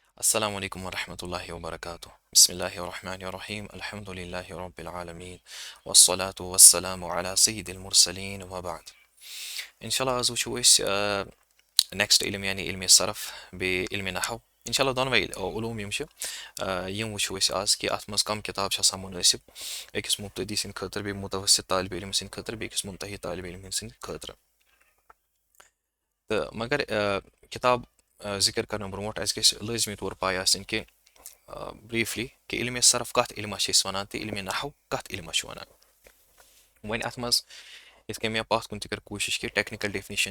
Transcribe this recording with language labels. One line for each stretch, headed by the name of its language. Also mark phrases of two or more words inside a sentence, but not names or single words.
Arabic: السلام عليكم ورحمة الله وبركاته. بسم الله الرحمن الرحيم. الحمد لله رب العالمين والصلاة والسلام على سيد المرسلين وبعد. إن شاء الله
Kashmiri: از وچھو أسۍ next علم يعني علم الصرف بعلم نحو.
Arabic: إن شاء الله
Kashmiri: دۄنوَے علوم یِم چھِ یِم وٕچھو أسۍ آز کہِ اَتھ منٛز کم کِتاب چھِ آسان مُنٲسِب أکِس مُبتدی سٕنٛدِ خٲطرٕ بیٚیہِ مُتوسِط طالبہِ علم سٕنٛدِ خٲطرٕ بیٚیہِ أکِس مُنتہی طالبہِ علم سٕنٛدِ خٲطرٕ تہٕ مگر کِتاب ذِکر کرنہٕ برونٛٹھ اَسہِ گژھِ لٲزمی طور پاے آسٕنۍ کہِ briefly کہِ علمِ صرف کَتھ علمَس چھِ أسۍ وَنان تہٕ علمِ نحو کَتھ علمَس چھِ وَنان وۄنۍ اَتھ منٛز یِتھ کٔنۍ مےٚ پَتھ کُن تہِ کٔر کوٗشِش کہِ
English: technical definition